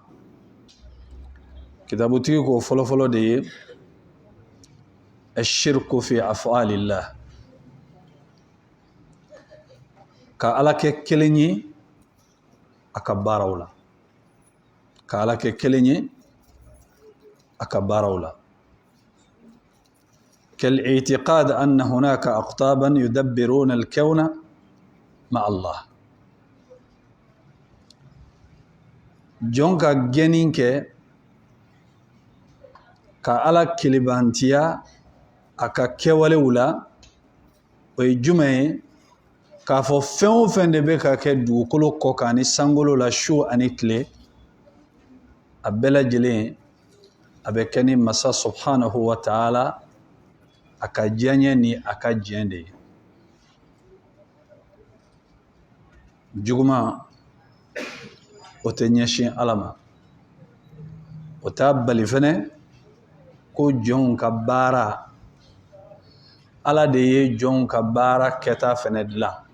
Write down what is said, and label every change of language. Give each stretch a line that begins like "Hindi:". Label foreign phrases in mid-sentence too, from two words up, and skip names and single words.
Bambara: Kitabutigi ko fɔlɔfɔlɔ de ye
Arabic: الشرك في أفعال الله,
Bambara: ka Ala kɛ kelen ye a ka baaraw la, ka Ala kɛ kelen ye a ka baaraw la.
Arabic: كالاعتقاد أن هناك أقطابا يدبرون الكون مع الله.
Bambara: جون ka gɛnin kɛ ka Ala kelebantiya a ka kɛwalew la, o ye jumɛn ye? K'a fɔ fɛn o fɛn de bɛ ka kɛ dugukolo kɔ kan ani sankolo la su ani tile, a bɛɛ lajɛlen a bɛ kɛ ni masa
Arabic: سبحانه وتعالى
Bambara: a ka diɲɛ ni a ka diɲɛ de ye. Juguma o tɛ ɲɛsin Ala ma, o t'a bali fɛnɛ ko jɔnw ka baara, Ala de ye jɔnw ka baara kɛta fɛnɛ dilan.